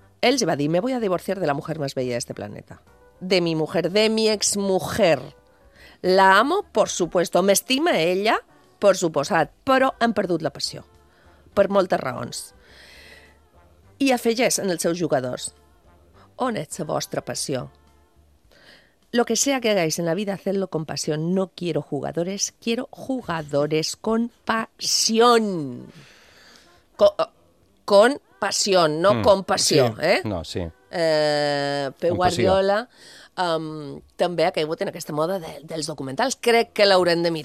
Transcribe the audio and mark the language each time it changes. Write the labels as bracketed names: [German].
[Spanish] Ell va dir, me voy a divorciar de la mujer más bella de este planeta. De mi mujer, de mi exmujer. La amo, por supuesto, [Catalan] m'estima ella... Per suposat, però han perdut la passió. Per moltes raons. I afegeix en els seus jugadors. On ets la vostra passió? [Spanish] Lo que sea que hagáis en la vida, hacedlo con pasión. No quiero jugadores, quiero jugadores con pasión. Con pasión, no con pasión. Sí. [Catalan] Pep Guardiola també ha caigut en aquesta moda dels documentals. Crec que l'haurem de mirar.